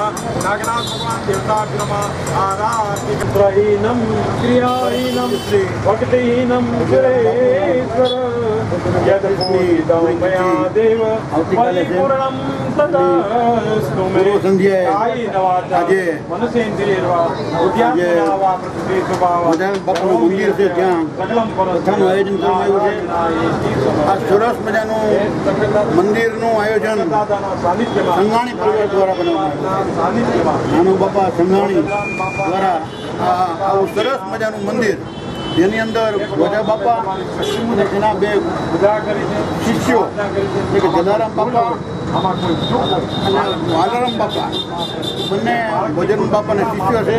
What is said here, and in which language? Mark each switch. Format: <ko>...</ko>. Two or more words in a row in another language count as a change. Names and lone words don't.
<sa>नागनाथ भगवान देवताभ्यो नमः आराधिकत्रहीनं क्रियाहीनं भक्तिहीनं सुरेश्वर यद्भूतं मया देव परिपूर्णं ततस्तु मे कायेन वाचा मनसेन्द्रियैर्वा बुद्ध्यात्मना वा प्रकृते स्वभावात्</sa> <gu>બાપુનું મંદિર છે ત્યાં કથાનું આયોજન કરવામાં આવ્યું છે. આ સરસ મજાનું મંદિરનું આયોજન સંઘાણી પરિવાર દ્વારા બનાવવામાં આવ્યું છે. નાનું બાપા સંઘાણી દ્વારા આવું સરસ મજાનું મંદિર, જેની અંદર વજા બાપા અને તેના 2 શિષ્યો, એક જલારામ બાપા અને વાલારામ બાપા, બંને ભોજરામ બાપાના શિષ્યો છે.</gu>